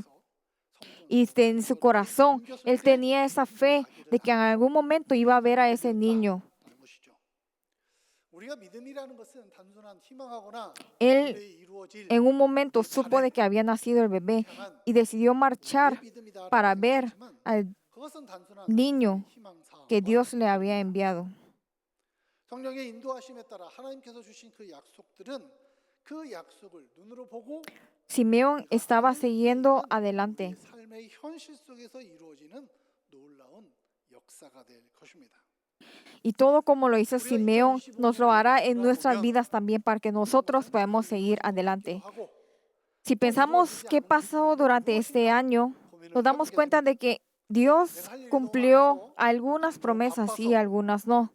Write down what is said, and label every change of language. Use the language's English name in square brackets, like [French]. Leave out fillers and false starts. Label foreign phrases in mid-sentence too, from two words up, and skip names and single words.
[Spanish] Y en su corazón él tenía esa fe de que en algún momento iba a ver a ese niño. Él en un momento supo de que había nacido el bebé y decidió marchar para ver al niño que Dios le había enviado. [Korean] 성령의 인도하심에 따라 하나님께서 주신 그 약속들은 그 약속을 눈으로 보고 [Spanish] Simeón estaba siguiendo adelante. [Korean] 삶의 현실 속에서 이루어지는 놀라운 역사가 될 것입니다. [Spanish] Y todo como lo hizo Simeón nos lo hará en nuestras vidas también para que nosotros podamos seguir adelante. Si pensamos qué pasó durante este año, nos damos cuenta de que Dios cumplió algunas promesas y algunas no.